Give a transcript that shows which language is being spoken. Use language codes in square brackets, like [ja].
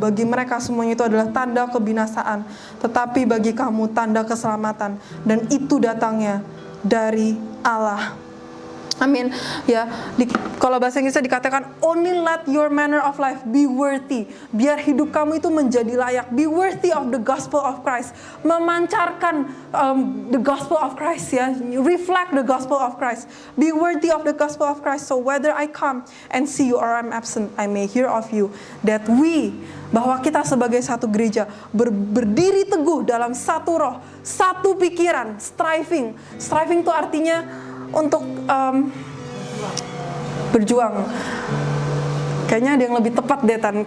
[id] Bagi mereka semuanya itu adalah tanda kebinasaan, tetapi bagi kamu tanda keselamatan, dan itu datangnya dari Allah. Amin. Ya, kalau bahasa Inggrisnya dikatakan, [en] only let your manner of life be worthy. [id] Biar hidup kamu itu menjadi layak. [en] Be worthy of the gospel of Christ. [id] Memancarkan [en] the gospel of Christ, ya. Reflect the gospel of Christ. Be worthy of the gospel of Christ. So whether I come and see you or I'm absent, I may hear of you. That we, [id] bahwa kita sebagai satu gereja berdiri teguh dalam satu roh, satu pikiran, striving. Striving itu artinya untuk berjuang. Kayaknya ada yang lebih tepat deh, Tan.